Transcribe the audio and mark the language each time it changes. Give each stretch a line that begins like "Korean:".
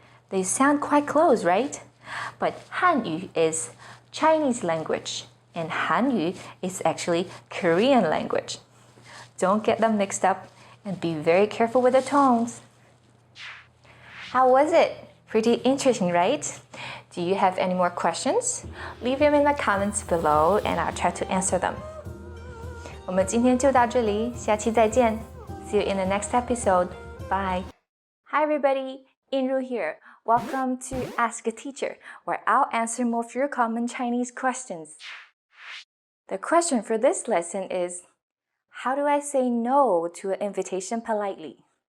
English: They sound quite close, right? But Hanyu is Chinese language, and Hanyu is actually Korean language. Don't get them mixed up, and be very careful with the tones. How was it? Pretty interesting, right? Do you have any more questions? Leave them in the comments below, and I'll try to answer them.
Chinese: 我们今天就到这里，下期再见。
English: See you in the next episode. Bye. Hi everybody, Inru here. Welcome to Ask a Teacher, where I'll answer more of your common Chinese questions. The question for this lesson is, how do I say no to an invitation politely?